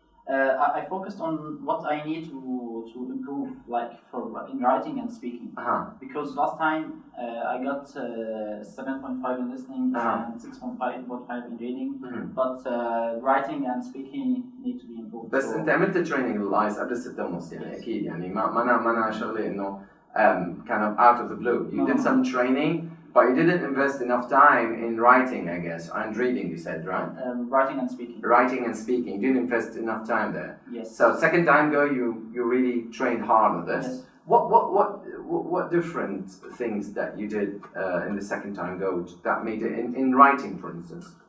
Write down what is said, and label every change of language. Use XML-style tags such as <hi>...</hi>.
<en>I focused on what I need to improve, like in writing and speaking. Because last time I got 7.5 in listening and 6.5 in reading, but writing and speaking need to be improved.</en> <ar>بس أنت عملت training للآيلتس قبل 6 ونص يعني أكيد يعني ما أنا شغلي إنه</ar> <en>kind of out of the blue. You did some training, but you didn't invest enough time in writing, I guess, and reading. You said, right? Writing and speaking. Writing and speaking. You didn't invest enough time there. Yes. So second time go, you really trained hard on this. Yes. What different things that you did in the second time go that made it in writing, for instance?</en>